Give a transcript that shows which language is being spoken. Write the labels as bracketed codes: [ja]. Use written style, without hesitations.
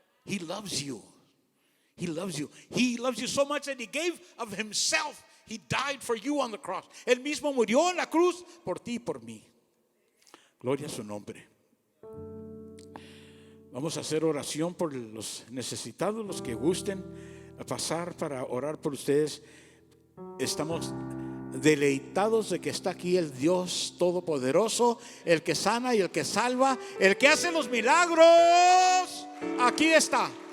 [en] He loves you. He loves you. He loves you so much that He gave of Himself. He died for you on the cross. [es] Él mismo murió en la cruz por ti y por mí. Gloria a su nombre. Vamos a hacer oración por los necesitados, los que gusten pasar para orar por ustedes. Estamos deleitados de que está aquí el Dios Todopoderoso, el que sana y el que salva, el que hace los milagros. Aquí está.